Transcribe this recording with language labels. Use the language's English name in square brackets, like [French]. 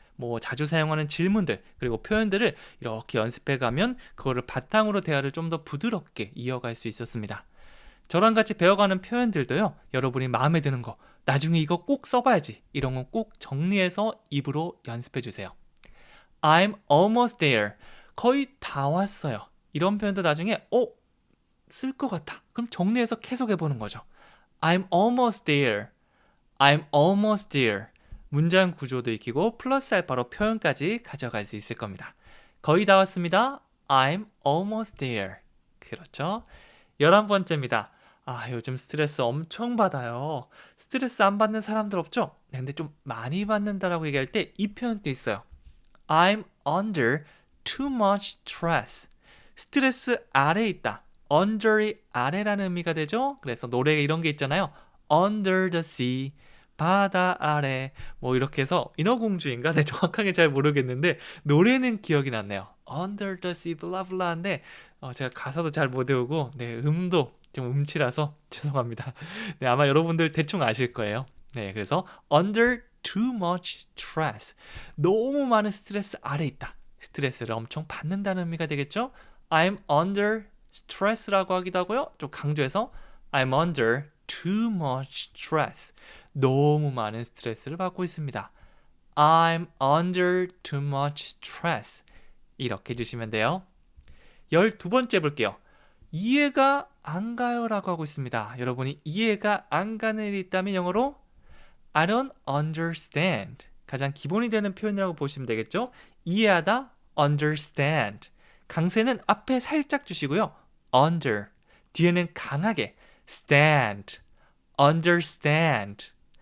[Korean] 뭐 자주 사용하는 질문들 그리고 표현들을 이렇게 연습해가면 그거를 바탕으로 대화를 좀 더 부드럽게 이어갈 수 있었습니다. 저랑 같이 배워가는 표현들도요. 여러분이 마음에 드는 거 나중에 이거 꼭 써봐야지. 이런 건 꼭 정리해서 입으로 연습해주세요. [English] I'm almost there. [Korean] 거의 다 왔어요. 이런 표현도 나중에 쓸 것 같아. 그럼 정리해서 계속 해보는 거죠. [English] I'm almost there. I'm almost there. [Korean] 문장 구조도 익히고 플러스 알파로 표현까지 가져갈 수 있을 겁니다. 거의 다 왔습니다. [English] I'm almost there. [Korean] 그렇죠? 11번째입니다. 요즘 스트레스 엄청 받아요. 스트레스 안 받는 사람들 없죠? 네, 근데 좀 많이 받는다라고 얘기할 때 이 표현도 있어요. [English] I'm under too much stress. [Korean] 스트레스 아래에 있다. under이 아래라는 의미가 되죠? 그래서 노래에 이런 게 있잖아요. [English] Under the sea. [Korean] 바다 아래. 뭐 이렇게 해서 인어공주인가? 네, 정확하게 잘 모르겠는데 노래는 기억이 났네요. [English] Under the sea [Korean] 블라블라인데 제가 가사도 잘 못 외우고 네, 음도 좀 음치라서 죄송합니다. 네, 아마 여러분들 대충 아실 거예요. 네, 그래서 [English] under too much stress. [Korean] 너무 많은 스트레스 아래 있다. 스트레스를 엄청 받는다는 의미가 되겠죠? [English] I'm under stress [Korean] 라고 하기도 하고요. 좀 강조해서 [English] I'm under too much stress. [Korean] 너무 많은 스트레스를 받고 있습니다. [English] I'm under too much stress. [Korean] 이렇게 해주시면 돼요. 12번째 볼게요. 이해가 안 가요 라고 하고 있습니다. 여러분이 이해가 안 가는 일이 있다면 영어로 [English] I don't understand. [Korean] 가장 기본이 되는 표현이라고 보시면 되겠죠. 이해하다, understand. 강세는 앞에 살짝 주시고요. under. 뒤에는 강하게 stand, understand.